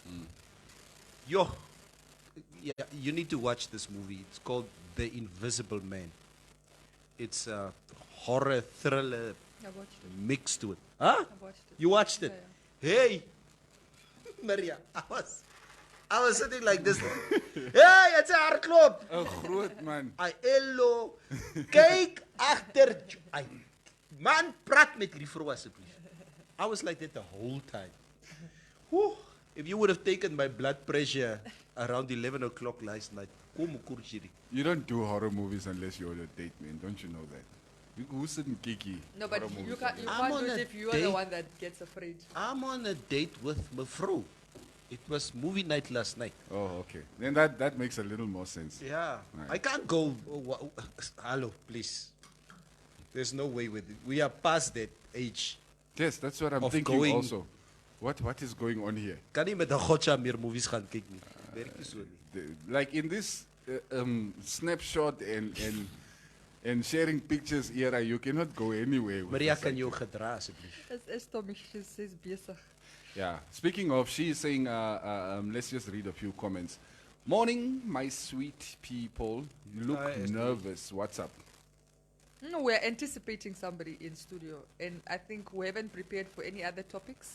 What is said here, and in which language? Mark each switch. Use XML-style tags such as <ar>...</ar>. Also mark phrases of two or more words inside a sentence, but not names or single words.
<en>Yo, yeah, you need to watch this movie. It's called The Invisible Man. It's a horror thriller I watched it. mixed to it. Huh? I watched it. You watched it? Yeah, Hey, Maria, I was sitting like this. Hey, it's a hartklop.</en> <af>'n Groot man. Ai, hello. Kyk agter. Ai, man, praat met hierdie vrou asseblief.</af> <en>I was like that the whole time. Whew. If you would have taken my blood pressure around 11 o'clock last night, kom kurjiri. You don't do horror movies unless you're on a date, man. Don't you know that? Who's sitting kiki? No, but horror you movies can't, you I'm can't on do it a if you are the date. one that gets afraid. I'm on a date with mevrou. It was movie night last night. Oh, okay. Then that makes a little more sense. Yeah. Right. I can't go. Hello, please. There's no way with it. We are past that age. Yes, that's what I'm Of thinking going- also. What is going on here?</en> <af>Kan nie met 'n gotcha meer movies gaan kyk nie. Werk nie so nie.</af> <en>Like in this snapshot and sharing pictures era, you cannot go anywhere. with Maria, this</en> <af>kan jou</af> <en>activity.</en> <af>gedra asseblief?</af> <en>Is Tommy, she's bezig. Yeah. Speaking of, she is saying, let's just read a few comments. Morning, my sweet people. You look Hi, Esther. nervous. What's up? No, we're anticipating somebody in studio, and I think we haven't prepared for any other topics.</en>